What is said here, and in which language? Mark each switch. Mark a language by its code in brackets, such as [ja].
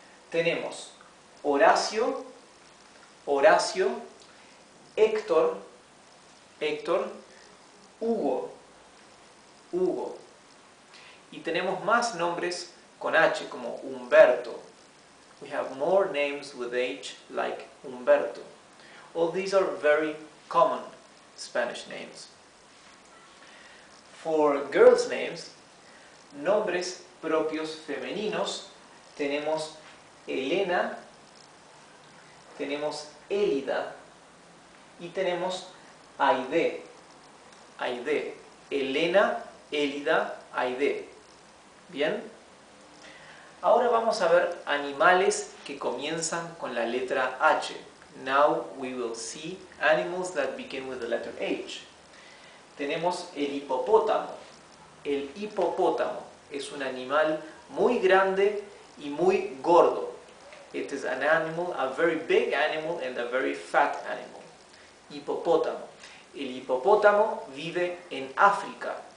[es] Tenemos Horacio, Horacio, Héctor, Héctor, Hugo, Hugo. Y tenemos más nombres con H como Humberto. [en] We have more names with H like Humberto. All these are very common Spanish names. For girls' names, [es] nombres propios femeninos, tenemos Elena, tenemos Élida y tenemos Aide. Aide. Elena, Élida, Aide. ¿Bien? Ahora vamos a ver animales que comienzan con la letra H. [en] Now we will see animals that begin with the letter H. [es] Tenemos el hipopótamo. El hipopótamo es un animal muy grande y muy gordo. [en] It is an animal, a very big animal and a very fat animal. [es] Hipopótamo. El hipopótamo vive en África.